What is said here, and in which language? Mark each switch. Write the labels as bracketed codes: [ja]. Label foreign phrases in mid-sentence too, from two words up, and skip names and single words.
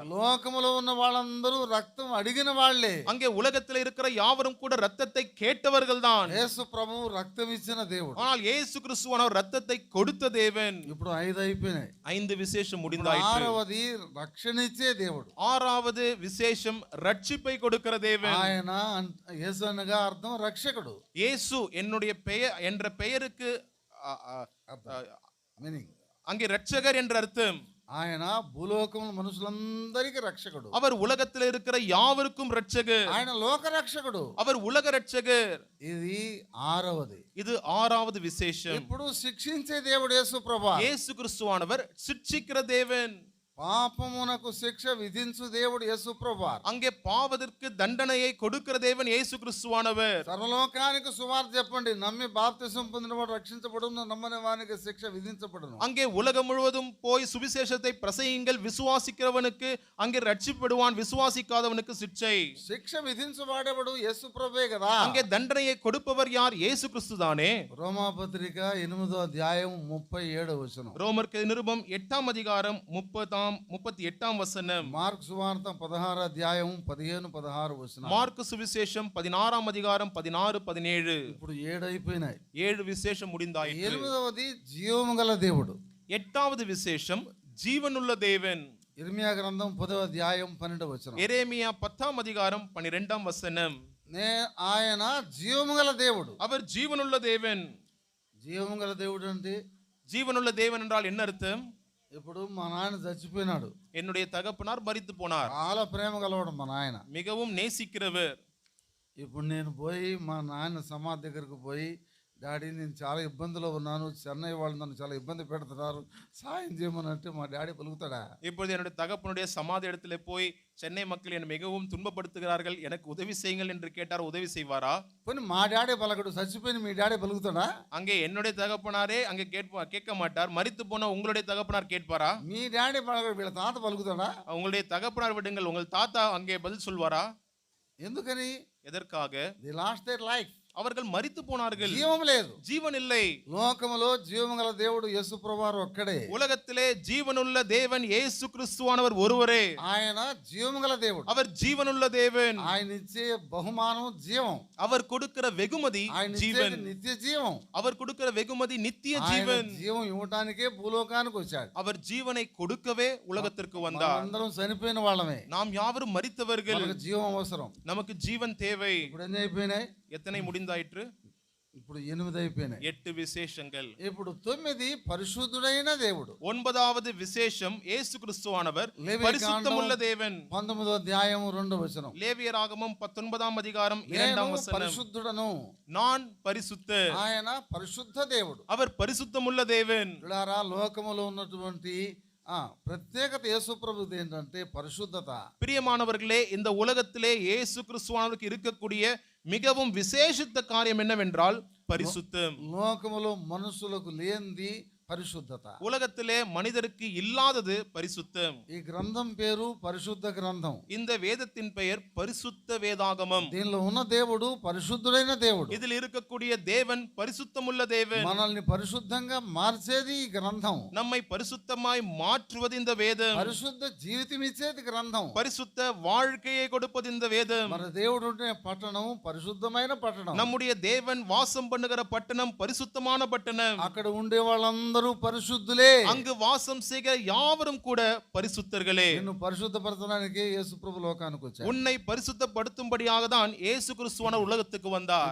[te] లోకములో ఉన్న వాళ్ళందరూ రక్తం అడిగిన వాళ్ళే. [ta] அங்கே உலகத்தில் இருக்கிற யாவரும் கூட இரத்தத்தை கேட்டவர்கள் தான். [te] యేసు ప్రభు రక్తం ఇచ్చిన దేవుడు. [ta] ஆனால் இயேசு கிறிஸ்துவானவர் இரத்தத்தை கொடுத்த தேவன். [te] ఇప్పుడు 5 అయిపోయినాయి. [ta] 5 விசேஷம் முடிந்தாயிற்று. [te] ఆరవది రక్షణ ఇచ్చే దేవుడు. [ta] 6வது விசேஷம் ரட்சிப்பை கொடுக்கிற தேவன். [te] ఆయన యేసు అనగా అర్థం రక్షకుడు. [ta] இயேசு என்னுடைய பெயர் என்ற பெயருக்கு మీనింగ్, அங்கே ரட்சகர் என்ற அர்த்தம். [te] ఆయన భూలోకముల మనుషులందరికీ రక్షకుడు. [ta] அவர் உலகத்தில் இருக்கிற யாவருக்கும் ரட்சகர். [te] ఆయన లోక రక్షకుడు. [ta] அவர் உலக ரட்சகர். [te] ఇది ఆరవది. [ta] இது 6வது விசேஷம். [te] ఇప్పుడు శిక్షించే దేవుడు యేసు ప్రభు. [ta] இயேசு கிறிஸ்துவானவர் சிட்சிக்கிற தேவன். [te] పాపమునకు శిక్ష విధించు దేవుడు యేసు ప్రభువారు. [ta] அங்கே பாவத்திற்கு தண்டனையை கொடுக்கிற தேவன் இயேசு கிறிஸ்துவானவர். [te] సర్వలోకానికి సువార్త చెప్పండి, నమ్మి బాప్తిసం పొందినవాడు రక్షించబడును, నమ్మని వానికి శిక్ష విధించబడును. [ta] அங்கே உலகம் முழுவதும் போய் சுவிசேஷத்தை பிரசங்கிங்கள், விசுவாசிக்கிறவனுக்கு அங்கே ரட்சிக்கப்படுவான், விசுவாசிக்காதவனுக்கு சிட்சை. [te] శిక్ష విధించబడేవాడు యేసు ప్రభువే కదా. [ta] அங்கே தண்டனையை கொடுப்பவர் யார்? இயேசு கிறிஸ்து தானே. [te] రోమాపత్రిక 8వ అధ్యాయం 37వ వచనం. [ta] ரோமருக்கு நிருபம் 8ஆம் அதிகாரம் 30ஆம் 38 வசனம். [te] మార్కు సువార్త 16 అధ్యాయం 15 16 వచనం. [ta] மார்க்கு சுவிசேஷம் 16 அதிகாரம் 16 17. [te] ఇప్పుడు 7 అయిపోయినాయి. [ta] 7 விசேஷம் முடிந்தாயிற்று. [te] 8వది జీవము గల దేవుడు. [ta] 8வது விசேஷம் ஜீவனுள்ள தேவன். [te] ఇర్మియా గ్రంథం 10వ అధ్యాయం 12వ వచనం. [ta] எரேமியா 10 அதிகாரம் 12 வசனம். [te] ఆయన జీవము గల దేవుడు. [ta] அவர் ஜீவனுள்ள தேவன். [te] జీవము గల దేవుడు అంటే [ta] ஜீவனுள்ள தேவன் என்றால் என்ன அர்த்தம்? [te] ఇప్పుడు మా నాయన చచ్చిపోయినాడు. [ta] என்னுடைய தகப்பனார் மரித்து போனார். [te] చాలా ప్రేమ గలవాడు మా నాయన. [ta] மிகவும் நேசிக்கிறவர். [te] ఇప్పుడు నేను పోయి మా నాయన సమాధి దగ్గరకు పోయి, డాడీ నేను చాలా ఇబ్బందిలో ఉన్నాను, చెన్నై వాళ్ళు నన్ను చాలా ఇబ్బంది పెడుతున్నారు, సాయం చేయమని అంటే మా డాడీ పలుకుతాడా? [ta] இப்பொழுது என்னுடைய தகப்பனுடைய சமாதி இடத்துல போய் சென்னை மக்கள் என்னை மிகவும் துன்பப்படுத்துகிறார்கள், எனக்கு உதவி செய்யுங்கள் என்று கேட்டார், உதவி செய்வாரா? [te] పోనీ మా డాడీ పలకడు, చచ్చిపోయిన మీ డాడీ పలుకుతాడా? [ta] அங்கே என்னுடைய தகப்பனாரே அங்கே கேட்க மாட்டார். மரித்து போன உங்களுடைய தகப்பனார் கேட்பாரா? [te] మీ డాడీ పలకడు, వీళ్ళ తాత పలుకుతాడా? [ta] உங்களுடைய தகப்பனார் விடுங்கள், உங்கள் தாத்தா அங்கே பதில் சொல்வாரா? [te] ఎందుకని? [ta] எதற்காக? [en] the lost their life. [ta] அவர்கள் மரித்து போனார்கள். [te] జీవం లేదు. [ta] ஜீவன் இல்லை. [te] లోకములో జీవము గల దేవుడు యేసు ప్రభువారు ఒక్కడే. [ta] உலகத்திலே ஜீவனுள்ள தேவன் இயேசு கிறிஸ்துவானவர் ஒருவரே. [te] ఆయన జీవము గల దేవుడు. [ta] அவர் ஜீவனுள்ள தேவன். [te] ఆయన ఇచ్చే బహుమానం జీవం. [ta] அவர் கொடுக்கிற வெகுமதி [te] ఆయన [ta] ஜீவன். [te] ఇచ్చే నిత్య జీవం. [ta] அவர் கொடுக்கிற வெகுமதி நித்திய [te] ఆయన [ta] ஜீவன். [te] జీవం ఇవ్వడానికే భూలోకానికి వచ్చాడు. [ta] அவர் ஜீவனை கொடுக்கவே உலகத்திற்கு வந்தார். [te] అందరం చనిపోయిన వాళ్ళమే. [ta] நாம் யாவரும் மரித்தவர்கள். [te] మనకు జీవం అవసరం. [ta] நமக்கு ஜீவன் தேவை. [te] ఇప్పుడు ఎన్ని అయిపోయినాయి? [ta] எத்தனை முடிந்தாயிற்று? [te] ఇప్పుడు 8 అయిపోయినాయి. [ta] 8 விசேஷங்கள். [te] ఇప్పుడు 9 పరిశుద్ధుడైన దేవుడు. [ta] 9வது விசேஷம் இயேசு கிறிஸ்துவானவர் பரிசுத்தமுள்ள தேவன். [te] 19వ అధ్యాయం 2వ వచనం. [ta] லேவியராகமம் 19ஆம் அதிகாரம் 2ஆம் வசனம். [te] పరిశుద్ధుడను, [ta] நான் பரிசுத்தர். [te] ఆయన పరిశుద్ధ దేవుడు. [ta] அவர் பரிசுத்தமுள்ள தேவன். [te] పిల్లారా, లోకములో ఉన్నటువంటి ప్రత్యేకత యేసు ప్రభుది ఏంటంటే పరిశుద్ధత. [ta] பிரியமானவர்களே, இந்த உலகத்திலே இயேசு கிறிஸ்துவானவருக்கு இருக்கக்கூடிய மிகவும் விசேஷித்த காரியம் என்னவென்றால் பரிசுத்தம். [te] లోకములో మనుషులకు లేనిది పరిశుద్ధత. [ta] உலகத்திலே மனிதருக்கு இல்லாதது பரிசுத்தம். [te] ఈ గ్రంథం పేరు పరిశుద్ధ గ్రంథం. [ta] இந்த வேதத்தின் பெயர் பரிசுத்த வேதாகமம். [te] దీనిలో ఉన్న దేవుడు పరిశుద్ధుడైన దేవుడు. [ta] இதில் இருக்கக்கூடிய தேவன் பரிசுத்தமுள்ள தேவன். [te] మనల్ని పరిశుద్ధంగా మార్చేది ఈ గ్రంథం. [ta] நம்மை பரிசுத்தமாய் மாற்றுவது இந்த வேதம். [te] పరిశుద్ధ జీవితం ఇచ్చేది గ్రంథం. [ta] பரிசுத்த வாழ்க்கையை கொடுப்பது இந்த வேதம். [te] మన దేవుడు ఉండే పట్టణం పరిశుద్ధమైన పట్టణం. [ta] நம்முடைய தேவன் வாசம் பண்ணுகிற பட்டணம் பரிசுத்தமான பட்டணம். [te] అక్కడ ఉండే వాళ్ళందరూ పరిశుద్ధులే. [ta] அங்கு வாசம் செய்கிற யாவரும் கூட பரிசுத்தர்களே. [te] నిన్ను పరిశుద్ధపరచడానికి యేసు ప్రభు లోకానికి వచ్చాడు. [ta] உன்னை பரிசுத்தப்படுத்தும்படியாக தான் இயேசு கிறிஸ்துவான உலகத்துக்கு வந்தார்.